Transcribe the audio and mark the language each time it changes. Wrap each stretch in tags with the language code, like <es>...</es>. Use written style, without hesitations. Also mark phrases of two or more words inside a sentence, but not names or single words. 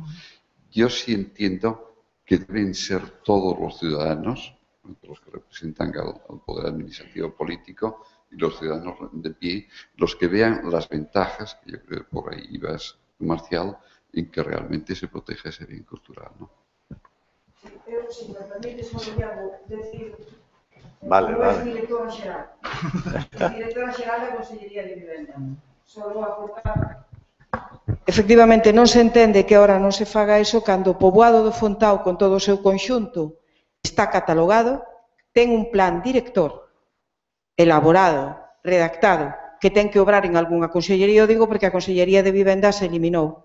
<es>Yo sí entiendo que deben ser todos los ciudadanos, los que representan al poder administrativo político y los ciudadanos de pie, los que vean las ventajas, que yo creo que por ahí ibas, Marcial, en que realmente se proteja ese bien cultural, ¿no? Si me permite, Santiago, decir... Vale. Es directora xeral. Es directora xeral da Consellería de Vivenda. Solo aportar...</es> <gl>Efectivamente, non se entende que ahora non se faga iso cando o poboado do Fontao, con todo o seu conxunto, está catalogado, ten un plan director elaborado, redactado, que ten que obrar en algunha consellería, o digo porque a Consellería de Vivenda se eliminou.</gl>